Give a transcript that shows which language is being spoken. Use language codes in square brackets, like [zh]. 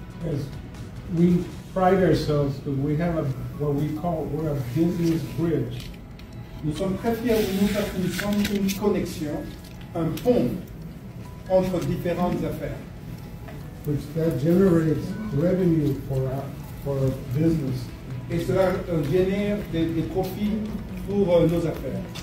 [en] As we pride ourselves because we have we're a business bridge. [fr] Nous sommes très fiers de nous parce que nous sommes une connexion, un pont entre différentes affaires. [en] Which that generates revenue for our business. [fr] Et cela génère des profits pour nos affaires.